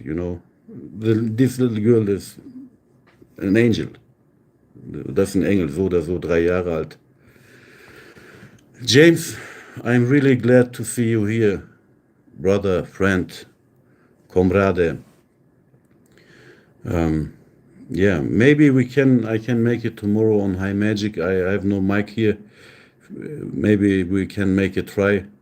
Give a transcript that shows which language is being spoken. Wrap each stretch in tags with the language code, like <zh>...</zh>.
<en>You know, this little girl is an angel.</en> <de>Das ist ein Engel, so oder so, 3 Jahre alt.</de> <en>James, I'm really glad to see you here, brother, friend, comrade. Yeah, maybe I can make it tomorrow on High Magic. I have no mic here. Maybe we can make a try.</en>